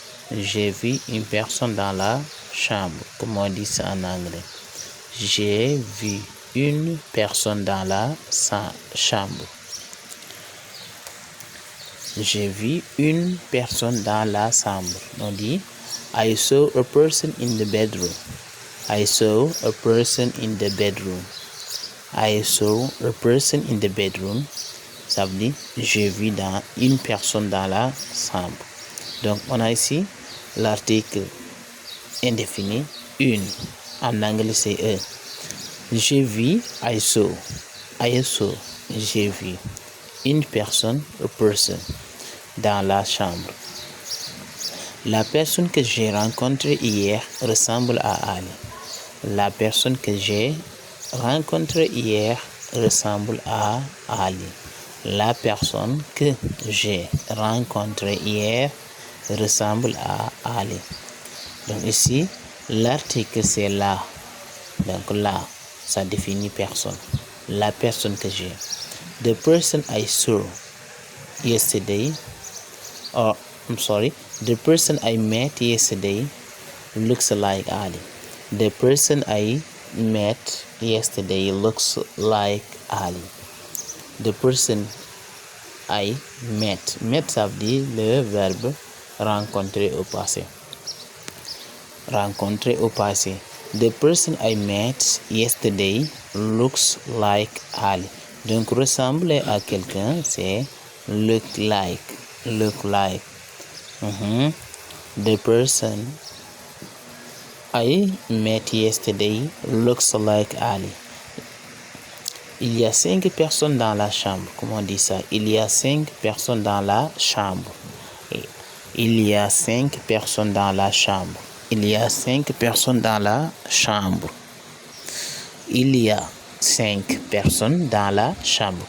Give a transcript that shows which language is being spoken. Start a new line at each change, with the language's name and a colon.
French: J'ai vu une personne dans la chambre. Comment on dit ça en anglais? J'ai vu une personne dans la chambre. J'ai vu une personne dans la chambre. On dit
English: I saw a person in the bedroom. I saw a person in the bedroom. I saw a person in the bedroom.
French: Ça veut dire j'ai vu une personne dans la chambre. Donc on a ici l'article indéfini une. En anglais c'est a. J'ai vu,
English: I saw. I saw,
French: j'ai vu une personne,
English: a person,
French: dans la chambre. La personne que j'ai rencontrée hier ressemble à Ali. La personne que j'ai rencontrée hier ressemble à Ali. La personne que j'ai rencontrée hier ressemble à Ali. Donc ici, l'article c'est là. Donc là, ça définit personne. La personne que j'ai.
English: The person I saw yesterday, the person I met yesterday looks like Ali. The person I met yesterday looks like Ali. The person I met.
French: Met, ça veut dire le verbe rencontrer au passé. Rencontrer au passé.
English: The person I met yesterday looks like Ali.
French: Donc, ressembler à quelqu'un, c'est
English: look like. Look like. The person I met yesterday looks like Ali.
French: Il y a 5 personnes dans la chambre. Comment on dit ça? Il y a 5 personnes dans la chambre. Il y a 5 personnes dans la chambre. Il y a 5 personnes dans la chambre. Il y a 5 personnes dans la chambre.